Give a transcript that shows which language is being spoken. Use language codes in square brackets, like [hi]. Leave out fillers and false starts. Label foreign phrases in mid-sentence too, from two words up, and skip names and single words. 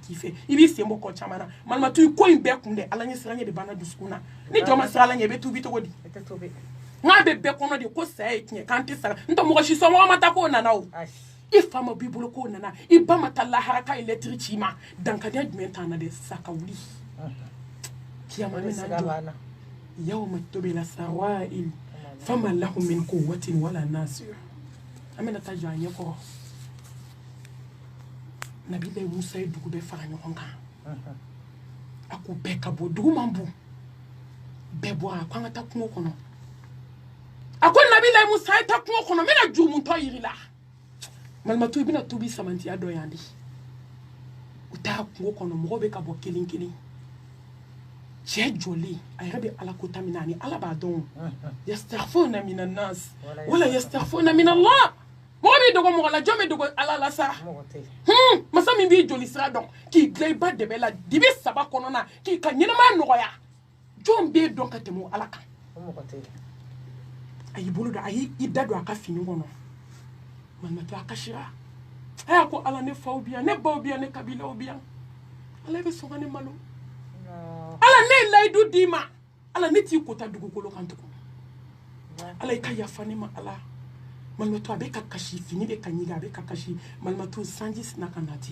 [bm] k'i fɛ i b'i sen bɔ kɔ caman na malimatu i ko in bɛɛ kun dɛ ala ɲɛ siran ɲɛ de banna dusukun na ni jɔ ma siran ala ɲɛ i bɛ tubi cogo di n'a bɛ bɛɛ kɔnɔ de ko saya ye tiɲɛ k'an tɛ sara n tɛ mɔgɔ si sɔnmɔgɔ ma taa k'o nana o i fa ma b'i bolo k'o nana i ba ma taa lahara k'a ye lɛtiri ci i ma dankadenya jumɛn t'an na dɛ sisan ka wuli kiyama bɛ na jɔ [ar] يوم تبلى السرائر فما له من قوة ولا ناصر [bm] an bɛna taa jɔ a ɲɛ kɔrɔ nabilayi musa ye dugu bɛɛ fara ɲɔgɔn kan a ko bɛɛ ka bɔ dugu man bon bɛɛ bɔra a ko an ka taa kungo kɔnɔ a ko nabilayi musa ye taa kungo kɔnɔ n bɛna jurumutɔ yiri la malimatu i bɛna tubi samantiya dɔ yan de u taa kungo kɔnɔ mɔgɔw bɛ ka bɔ kelen kelen cɛ jɔlen a yɛrɛ bɛ ala kota min na ani ala b'a dɔn [ar] يستخفون من الناس ولا يستخفون من الله [bm] mɔgɔ b'i dogo mɔgɔ la jɔn bɛ dogo ala la sa masa min b'i joli sira dɔn k'i dilan i ba dɛbɛ la dibi 3 kɔnɔna k'i ka ɲɛnamaya nɔgɔya jɔn b'e dɔn ka tɛmɛ ala kan a y'i bolo don a y'i da don a ka fini kɔnɔ malimatu a kasira a y'a ko ala ne faw bi yan ne baw bi yan ne kabilaw bi yan ala bɛ sɔn ka ne malo ala ne ye layidu d'i ma ala ne t'i kota dugukolo kan tugun ala i ka yafa ne ma ala malimatu a bɛ ka kasi fini bɛ ka ɲiga a bɛ ka kasi malimatu sanji sina ka nati